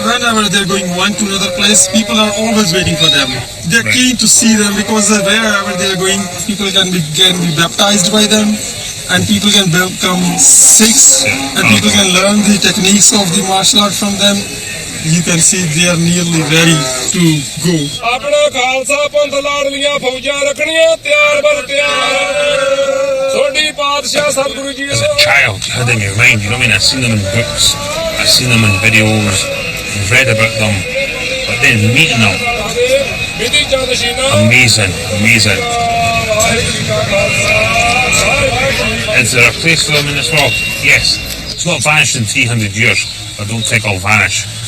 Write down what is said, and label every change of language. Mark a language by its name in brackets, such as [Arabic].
[English] Whenever they're going one to another place, people are always waiting for them. They're keen to see them because wherever they're going, people can be baptized by them, and people can become Sikhs, and people can learn the techniques of the martial art from them. You can see they are nearly ready to go. [Punjabi] ਆਪਣਾ ਖਾਲਸਾ ਪੰਥ ਲਾੜਲੀਆਂ ਫੌਜਾਂ ਰੱਖਣੀਆਂ ਤਿਆਰ ਬਰ ਤਿਆਰ ਛੋਟੀ ਪਾਤਸ਼ਾਹ Satguru ji [English] As a child, you had in your mind, you know what I mean? I've seen them in books, I've seen them in videos, I've read about them, but then meeting them, [Punjabi] ਵਿਧੀ ਚੰਦ Sheena [English] amazing, amazing. Is there a place for them in this world? Yes. It's not vanished in 300 years, but I don't think it'll vanish.